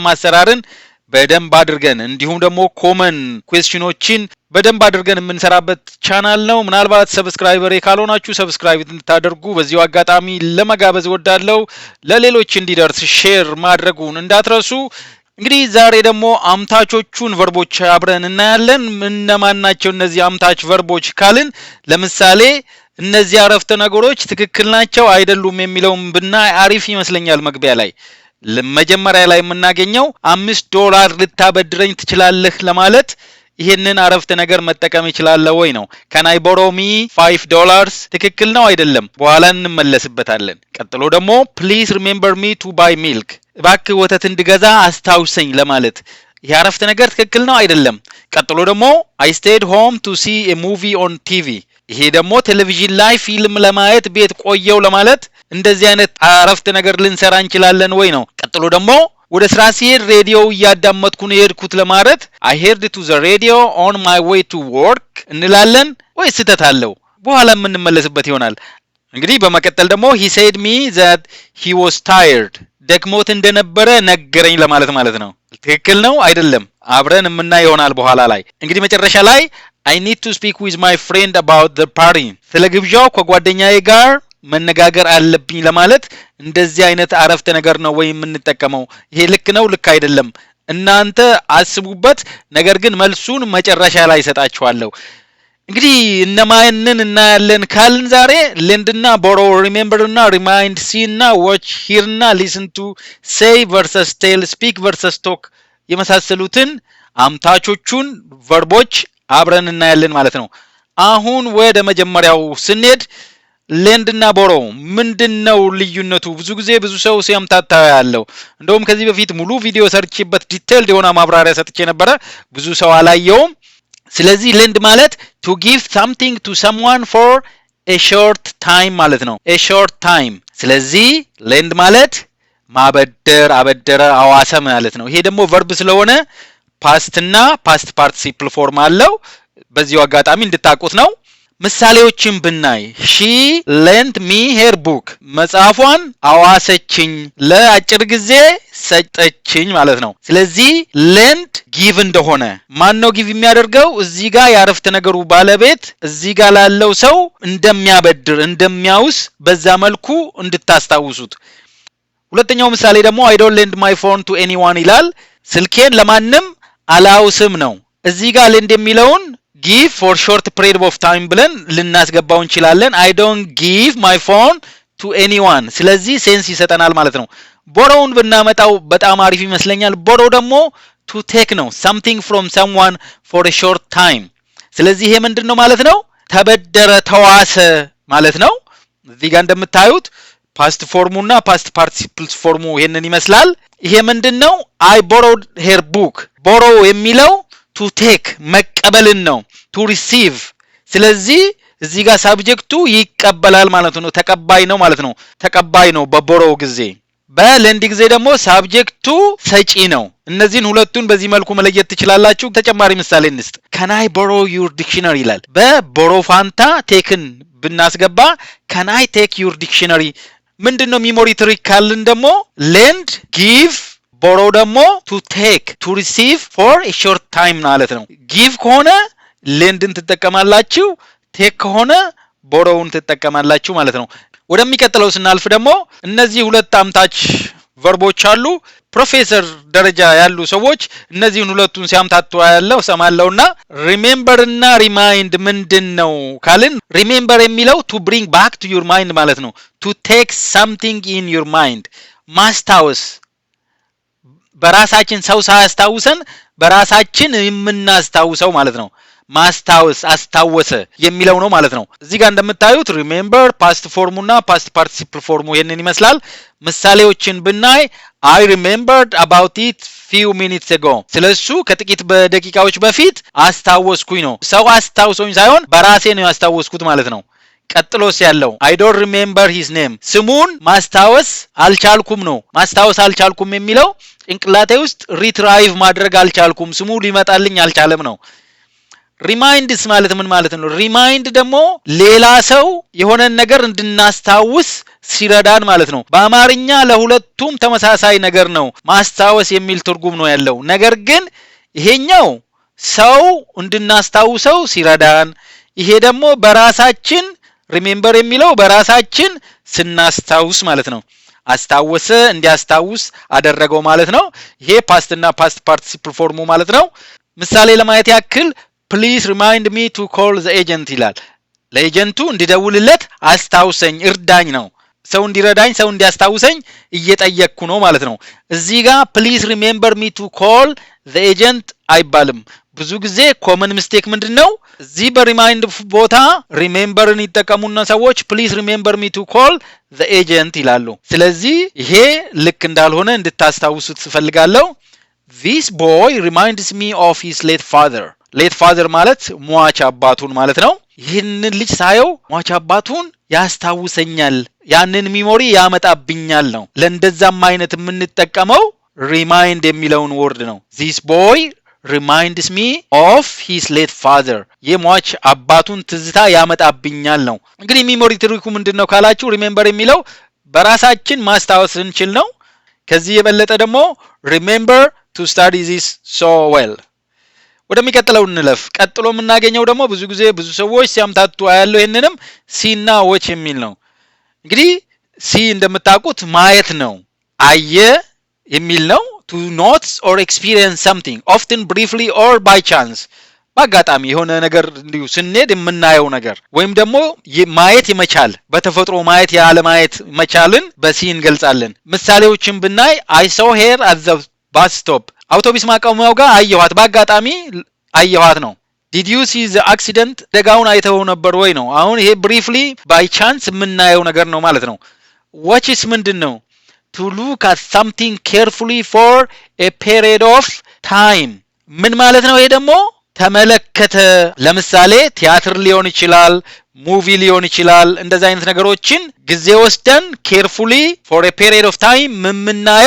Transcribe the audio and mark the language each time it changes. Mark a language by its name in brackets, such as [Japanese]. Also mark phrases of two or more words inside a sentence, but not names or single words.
[Amharic] አሰራርን በደንብ አድርገን እንዲሁም ደግሞ [English] common questions [Amharic] በደንብ አድርገን የምንሰራበት ቻናል ነው። ምናልባት ሰብስክራይበር ካልሆናችሁ ሰብስክራይብ እንድታደርጉ በዚሁ አጋጣሚ ለመጋበዝ ወዳለው ለሌሎች እንዲደርስ ሼር ማድረጉን እንዳትረሱ። እንግዲህ ዛሬ ደግሞ አምታቾቹን ቨርቦች አብረን እናያለን። እነማን ናቸው እነዚህ አምታች ቨርቦች ካልን ለምሳሌ እነዚህ አረፍተ ነገሮች ትክክል ናቸው አይደሉም የሚለውን ብናይ አሪፍ ይመስለኛል። መግቢያ ላይ ለመጀመሪያ ላይ የምናገኘው $5 ልታበድረኝ ትችላለህ ለማለት ይሄንን አረፍተ ነገር መጠቀም ይችላል ወይ ነው። [English] can I borrow me $5 [Amharic] ትክክል ነው አይደለም በኋላ እንመለስበታለን። ቀጥሎ ደግሞ [English] please remember me to buy milk [Amharic] እባክህ ወተት እንድገዛ አስታውሰኝ ለማለት ይሄ አረፍተ ነገር ትክክል ነው አይደለም። ቀጥሎ ደግሞ [English] I stayed home to see a movie on TV [Amharic] ይሄ ደግሞ ቴሌቪዥን ላይ ፊልም ለማየት ቤት ቆየው ለማለት እንደዚህ አይነት አረፍተ ነገር ልንሰራ እንችላለን ወይ ነው። ቀጥሎ ደግሞ ወደ ስራ ሲሄድ ሬዲዮ እያዳመጥኩ ነው የሄድኩት ለማለት [English] I heard to the radio on my way to work [Amharic] እንላለን ወይ ስህተት አለው በኋላ የምንመለስበት ይሆናል። እንግዲህ በመቀጠል ደግሞ [English] he said me that he was tired [Amharic] ደክሞት እንደነበረ ነገረኝ ለማለት ማለት ነው። ትክክል ነው አይደለም አብረን የምናይ ይሆናል በኋላ ላይ። እንግዲህ መጨረሻ ላይ [English] I need to speak with my friend about the party [Amharic] ስለ ግብዣው ከጓደኛዬ ጋር መነጋገር አለብኝ ለማለት እንደዚህ አይነት አረፍተ ነገር ነው ወይ የምንጠቀመው። ይሄ ልክ ነው ልክ አይደለም እናንተ አስቡበት። ነገር ግን መልሱን መጨረሻ ላይ ሰጣችኋለሁ። እንግዲህ እነማንን እናያለን ካልን ዛሬ lend እና borrow remember እና remind see እና watch hear እና [English] listen to say versus tell speak versus talk [Amharic] የመሳሰሉትን አምታቾቹን ቨርቦች አብረን እናያለን ማለት ነው። አሁን ወደ መጀመሪያው ስንሄድ lend እና borrow ምንድነው ልዩነቱ? ብዙ ጊዜ ብዙ ሰው ሲያምታታ ያለው እንደውም ከዚህ በፊት ሙሉ ቪዲዮ ሰርችበት ዲቴይልድ የሆነ ማብራሪያ ሰጥቼ ነበር ብዙ ሰው አላየውም። ስለዚህ lend ማለት [English] to give something to someone for a short time [Amharic] ማለት ነው [English] a short time። [Amharic] ስለዚህ lend ማለት ማበደር አበደረ አዋሰ ማለት ነው። ይሄ ደግሞ verb ስለሆነ past እና [English] past participle form [Amharic] አለው በዚሁ አጋጣሚ እንድታቁት ነው። ምሳሌዎችን ብናይ [English] she lent me her book [Amharic] መጽሐፏን አዋሰችኝ ለአጭር ጊዜ ሰጠችኝ ማለት ነው። ስለዚህ [English] lend give [Amharic] እንደሆነ ማን ነው give የሚያደርገው? እዚህ ጋር ያረፍተ ነገሩ ባለቤት እዚህ ጋር ላለው ሰው እንደሚያበድር እንደሚያውስ በዛ መልኩ እንድታስታውሱት። ሁለተኛው ምሳሌ ደግሞ [English] I don't lend my phone to anyone [Amharic] ይላል። ስልኬን ለማንም አላውስም ነው። እዚህ ጋር lend የሚለውን [English] give for short period of time [Amharic] ብለን ልናስገባው እንችላለን። [English] I don't give my phone to anyone [Amharic] ስለዚህ ሴንስ ይሰጠናል ማለት ነው። borrowን ብናመጣው በጣም አሪፍ ይመስለኛል። borrow ደግሞ [English] to take ነው something from someone for a short time [Amharic] ስለዚህ ይሄ ምንድነው ማለት ነው? ተበደረ ተዋሰ ማለት ነው። እዚህ ጋር እንደምታዩት [English] past formuና past participle formu [Amharic] ይሄንን ይመስላል። ይሄ ምንድነው? [English] I borrowed her book borrow [Amharic] የሚለው [English] to take [Amharic] መቀበልን ነው [English] to receive [Amharic] ስለዚህ እዚህ ጋር ሳብጀክቱ ይቀበላል ማለት ነው ተቀባይ ነው ማለት ነው ተቀባይ ነው በቦሮው ጊዜ። በlend ጊዜ ደግሞ ሳብጀክቱ ሰጪ ነው። እነዚህን ሁለቱን በዚህ መልኩ መለየት ትችላላችሁ። ተጨማሪ ምሳሌ እንስጥ። [English] can I borrow your dictionary [Amharic] ይላል። በborrow ፋንታ taken ብናስገባ [English] can I take your dictionary ምንድነው memory trick [Amharic] ካልን ደግሞ [English] lend give borrow ደግሞ to take to receive for [Amharic] a short time ማለት ነው። give ከሆነ lendን ትጠቀማላችሁ take ከሆነ borrowን ትጠቀማላችሁ ማለት ነው። ወደሚቀጥለው ስናልፍ ደግሞ እነዚህ ሁለት አምታች ቨርቦች አሉ። ፕሮፌሰር ደረጃ ያሉ ሰዎች እነዚህን ሁለቱን ሲያምታቱ ያለው ሰማለውና remember እና remind ምንድነው ካልን remember የሚለው [English] to bring back to your mind [Amharic] ማለት ነው [English] to take something in your mind [Amharic] ማስታወስ በራሳችን ሰው ሳያስታውሰን በራሳችን የምናስታውሰው ማለት ነው። ማስታወስ አስታወሰ የሚለው ነው ማለት ነው። እዚህ ጋር እንደምታዩት [English] remember past [Amharic] ፎርሙና [English] past participle form [Amharic] ይሄንን ይመስላል። ምሳሌዎችን ብናይ [English] I remembered about it few minutes ago [Amharic] ስለሱ ከጥቂት በደቂቃዎች በፊት አስታወስኩኝ ነው። ሰው አስታውሶኝ ሳይሆን በራሴ ነው ያስታወስኩት ማለት ነው። ቀጥሎስ ያለው [English] I don't remember his name [Amharic] ስሙን ማስታወስ አልቻልኩም ነው። ማስታወስ አልቻልኩም የሚለው ጭንቅላቴ ውስጥ ሪትራይቭ ማድረግ አልቻልኩም ስሙ ሊመጣልኝ አልቻለም ነው። ሪማይንድስ ማለት ምን ማለት ነው? ሪማይንድ ደግሞ ሌላ ሰው የሆነ ነገር እንድናስታውስ ሲረዳን ማለት ነው። በአማርኛ ለሁለቱም ተመሳሳይ ነገር ነው ማስታወስ የሚል ትርጉም ነው ያለው። ነገር ግን ይሄኛው ሰው እንድናስታውሰው ሲረዳን፣ ይሄ ደግሞ በራሳችን ሪሜምበር የሚለው በራሳችን ስናስታውስ ማለት ነው። አስታወሰ እንዲያስታውስ አደረገው ማለት ነው። ይሄ ፓስት እና [English] past participle form [Amharic] ማለት ነው። ምሳሌ ለማየት ያክል [English] please remind me to call the agent [Amharic] ይላል። ለኤጀንቱ እንዲደውልለት አስታውሰኝ እርዳኝ ነው። ሰው እንዲረዳኝ ሰው እንዲያስታውሰኝ እየጠየቅኩ ነው ማለት ነው። እዚህ ጋር [English] please remember me to call the agent [Amharic] አይባልም። ብዙ ጊዜ [English] common mistake [Amharic] ምንድነው? እዚህ በሪማይንድ ቦታ ሪሜምበርን ይጠቀሙና ሰዎች [English] please remember me to call the agent [Amharic] ይላሉ። ስለዚህ ይሄ ልክ እንዳልሆነ እንድታስታውሱት ፈልጋለሁ። This [English] boy reminds me of his late father late father [Amharic] ማለት ሟች አባቱን ማለት ነው። ይህንን ልጅ ሳየው ሟች አባቱን ያስታውሰኛል፣ ያንን ሚሞሪ ያመጣብኛል ነው። ለእንደዛም አይነት የምንጠቀመው remind የሚለውን ወርድ ነው። [English] This boy reminds me of his late father [Amharic] የሟች አባቱን ትዝታ ያመጣብኛል ነው። እንግዲህ [English] memory trick [Amharic] ምንድነው ካላችሁ remember የሚለው በራሳችን ማስታወስ እንችል ነው። ከዚህ የበለጠ ደግሞ [English] remember to study this so well [Amharic] ወደሚቀጥለው እንለፍ። ቀጥሎ የምናገኘው ደግሞ ብዙ ጊዜ ብዙ ሰዎች ሲያምታቱ ያለው ይሄንንም ሲና ዎች የሚል ነው። እንግዲህ ሲ እንደምታውቁት ማየት ነው። አየ የሚል ነው። [English] to notice or experience something often briefly or by chance [Amharic] በአጋጣሚ የሆነ ነገር እንዲሁ ስንሄድ የምናየው ነገር ወይም ደግሞ ማየት ይመቻል። በተፈጥሮ ማየት ያለ ማየት መቻልን በሲ እንገልጻለን። ምሳሌዎችን ብናይ [English] I saw her at the bus stop [Amharic] አውቶቡስ ማቆሚያው ጋር አየኋት፣ በአጋጣሚ አየኋት ነው። [English] Did you see the accident [Amharic] ደጋውን አይተው ነበር ወይ ነው። አሁን ይሄ [English] briefly by chance [Amharic] የምናየው ነገር ነው ማለት ነው። [English] watch is [Amharic] ምንድነው? [English] to look at something carefully for a period of time [Amharic] ምን ማለት ነው? ይሄ ደግሞ ተመለከተ። ለምሳሌ ቲያትር ሊሆን ይችላል፣ ሙቪ ሊሆን ይችላል። እንደዛ አይነት ነገሮችን ጊዜ ወስደን [English] carefully for a period of time [Amharic] ምናየው